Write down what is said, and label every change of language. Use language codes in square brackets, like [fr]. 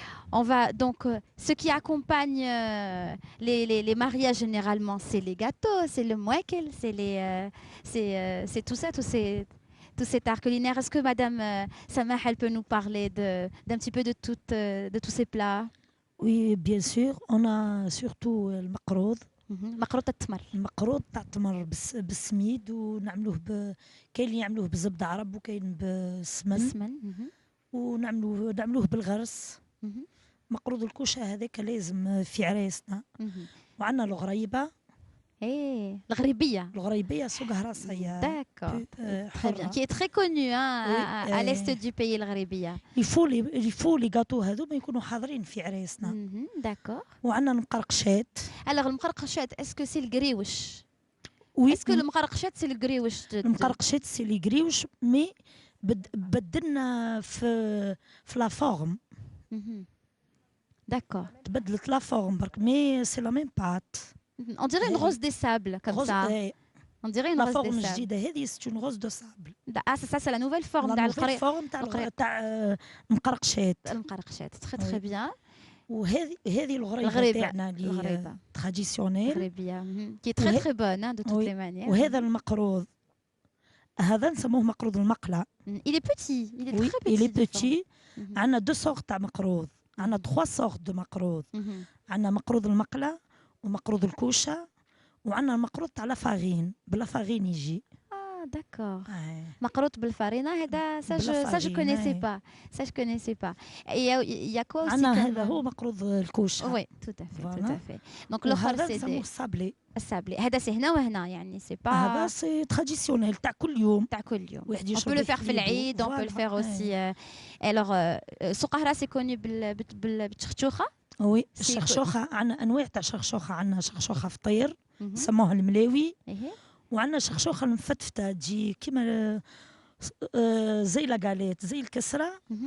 [fr] On va donc ce qui accompagne les mariages généralement, c'est les gâteaux, c'est le mouakel, c'est tout ça, tout cet art culinaire. Est-ce que Madame Samah, elle peut nous parler d'un petit peu de tous ces plats? Oui, bien sûr. On a surtout le makroud. [ar] مقروط التمر. المقروط تاع التمر بالسميد ونعملوه كاين اللي يعملوه بالزبده عرب وكاين بالسمن. ونعملوه بالغرس. مقروض الكوشه هذاك لازم في عرايسنا. وعندنا الغريبه. ايه الغريبيه سوق هراسيه. [fr] D'accord. Très bien. Qui est très connu à l'est du pays الغريبيه. il faut les gâteaux [ar] هذوما يكونوا حاضرين في عرايسنا. [fr] D'accord. [ar] وعندنا المقرقشات. [fr] Alors المقرقشات est-ce que c'est القريوش؟ Oui. Est-ce que المقرقشات c'est القريوش؟ [ar] المقرقشات سي لي قريوش مي بدلنا في لا فورم. [fr] D'accord. [ar] تبدلت لا فورم برك مي سي لا ميم بات. [fr] On dirait une rose des sables, comme ça. On dirait une rose des sables. La forme جديدة c'est une rose de sable. Ah, ça c'est la nouvelle forme. La nouvelle forme [ar] تاع المقرقشات. [fr] المقرقشات. Très très bien. [ar] وهذه الغريبة تاعنا اللي traditionnelle. الغريبية. [fr] Qui est très très bonne de toutes les manières. [ar] وهذا المقروض. هذا نسموه مقروض المقلة. [fr] Il est petit. Il est très petit. Il est petit. [ar] عندنا 2 sortes تاع مقروض. عندنا 3 [fr] sortes de [ar] مقروض. عندنا مقروض المقلة ومقروض الكوشه وعندنا المقروض تاع لافارين بلافارين يجي. [fr] D'accord. [ar] مقروض بالفارينه هذا [fr] ça je connaissais pas. Ça je connaissais pas. Il y a quoi aussi [ar] عندنا هذا هو مقروض الكوشه. [fr] Oui, tout à fait, tout à fait. [ar] Donc الاخر سي دي السابلي. هذا سي هنا وهنا يعني سي با. هذا سي تراديسيونيل تاع كل يوم. [fr] On peut le faire [ar] في العيد, [fr] on peut le faire aussi. [ar] Alors سوق هراس كوني بالشخشوخه. وي الشخشوخه عندنا انواع تاع شخشوخه. عندنا شخشوخه فطير سموها الملاوي. وعندنا شخشوخه المفتفته تجي كيما زي لاغاليت زي الكسره.